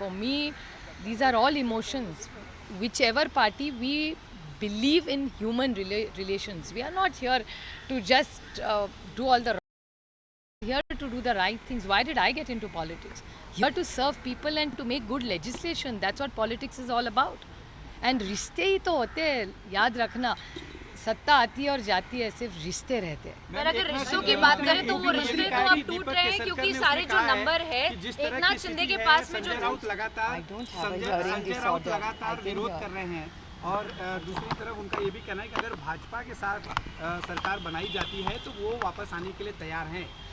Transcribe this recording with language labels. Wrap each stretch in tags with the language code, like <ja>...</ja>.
<en>For me, these are all emotions. Whichever party, we believe in human relations. We are not here to just do all the here to do the right things. Why did I get into politics? Here to serve people and to make good legislation. That's what politics is all about.</en> <hi>And रिश्ते ही तो होते हैं, याद रखना। सत्ता आती है और जाती है, सिर्फ रिश्ते रहते हैं। पर अगर रिश्तों की बात करें तो वो रिश्ते तो अब टूट रहे हैं, क्योंकि सारे जो नंबर है एकनाथ शिंदे के पास में जो लगातार संजय राउत लगातार विरोध कर रहे हैं। और दूसरी तरफ उनका ये भी कहना है कि अगर भाजपा के साथ सरकार बनाई जाती है तो वो वापस आने के लिए तैयार हैं।</hi>